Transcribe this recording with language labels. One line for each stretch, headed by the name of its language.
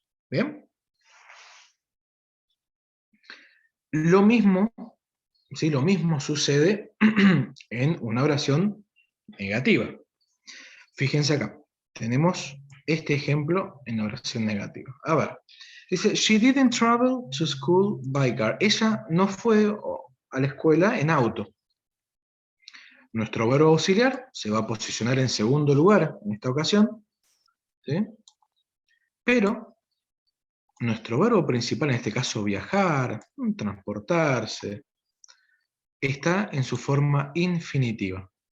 Spanish: ¿Bien? Lo mismo, ¿sí?, lo mismo sucede en una oración negativa. Fíjense acá, tenemos este ejemplo en oración negativa. A ver, dice,
English: she didn't travel to school by car.
Spanish: Ella no fue a la escuela en auto. Nuestro verbo auxiliar se va a posicionar en segundo lugar en esta ocasión, ¿sí?, pero nuestro verbo principal, en este caso viajar, transportarse, está en su forma infinitiva.